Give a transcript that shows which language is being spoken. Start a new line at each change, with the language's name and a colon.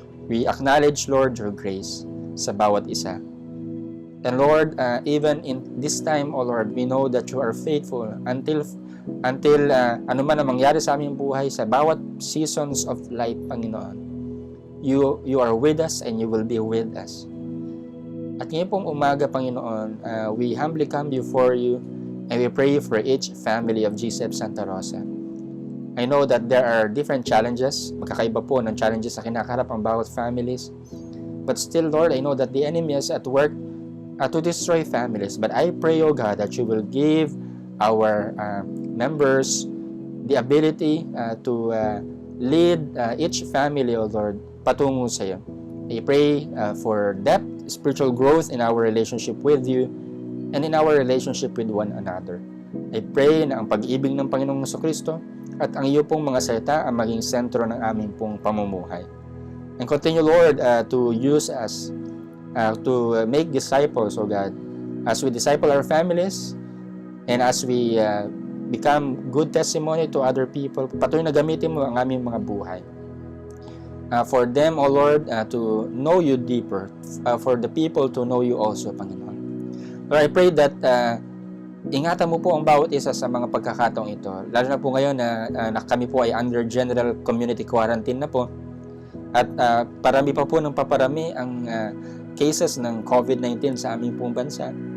English: We acknowledge, Lord, your grace
Filipino: sa bawat isa.
English: And Lord, even in this time, O Lord, we know that you are faithful until
Filipino: ano man ang mangyari sa aming buhay,
English: sa bawat seasons of life, Panginoon. You are with us and you will be with us.
Filipino: At ngayon pong umaga,
English: Panginoon, we humbly come before you and we pray for each family of GCEP Santa Rosa. I know that there are different challenges.
Filipino: Magkakaiba po ng challenges sa kinakaharap ang bawat families.
English: But still, Lord, I know that the enemy is at work to destroy families. But I pray, O God, that you will give our members the ability to lead each family, O Lord,
Filipino: patungo sa iyo.
English: I pray for depth, spiritual growth in our relationship with you and in our relationship with one another. I pray
Filipino: na ang pag-ibig ng Panginoong Jesucristo at ang iyo pong mga salita ang maging sentro ng aming pong pamumuhay.
English: And continue, Lord, to use us to make disciples, O God, as we disciple our families and as we become good testimony to other people.
Filipino: Patuloy na gamitin mo ang aming mga buhay.
English: For them, O Lord, to know you deeper, for the people to know you also, Panginoon. Lord, I pray that
Filipino: ingatan mo po ang bawat isa sa mga pagkakataong ito. Lalo na po ngayon na kami po ay under general community quarantine na po. At parami pa po ng paparami ang cases ng COVID-19 sa aming pong bansa.